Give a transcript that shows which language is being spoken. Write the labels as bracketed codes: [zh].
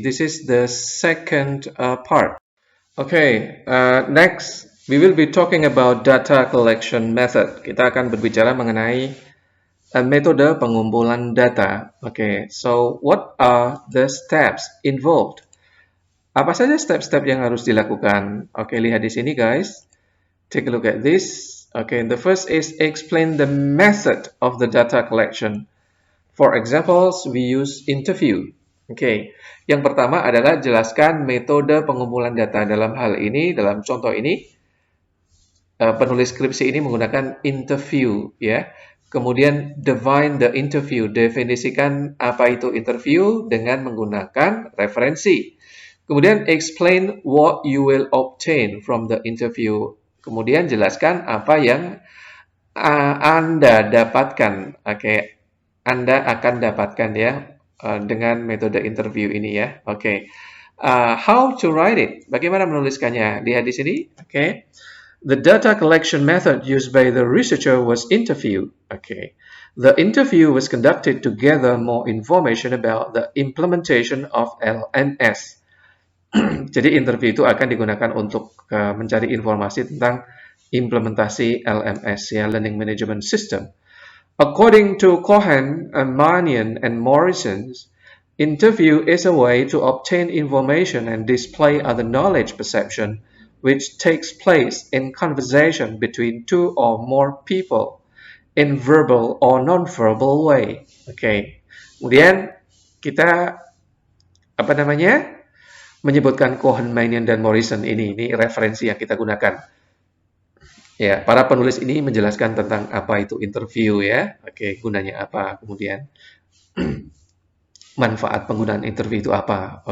[en] This is the second part. Okay, next we will be talking about data collection method. [id] Kita akan berbicara mengenai metode pengumpulan data. [en] Okay, so what are the steps involved? [id] Apa saja step-step yang harus dilakukan? Oke, lihat di sini, [en] guys. Take a look at this. Okay, the first is explain the method of the data collection. For examples, we use interview. [id] Okay, yang pertama adalah jelaskan metode pengumpulan data. Dalam hal ini, dalam contoh ini, penulis skripsi ini menggunakan interview, ya. Kemudian [en] define the interview, [id] definisikan apa itu interview dengan menggunakan referensi. Kemudian [en] explain what you will obtain from the interview. [id] Kemudian jelaskan apa yang Anda dapatkan. Oke, Anda akan dapatkan ya dengan metode interview ini ya. Oke. [en] How to write it? [id] Bagaimana menuliskannya? Lihat di sini. Oke. [en] The data collection method used by the researcher was interview. Okay. The interview was conducted to gather more information about the implementation of LMS. [id] Jadi interview itu akan digunakan untuk mencari informasi tentang implementasi LMS, ya, Learning Management System. [en] According to Cohen, Manion, and Morrison, interview is a way to obtain information and display other knowledge perception which takes place in conversation between two or more people in verbal or non-verbal way. Okay. [id] Kemudian kita menyebutkan Cohen, Manion, dan Morrison ini referensi yang kita gunakan. Ya, para penulis ini menjelaskan tentang apa itu interview ya. Oke, gunanya apa, kemudian manfaat penggunaan interview itu apa.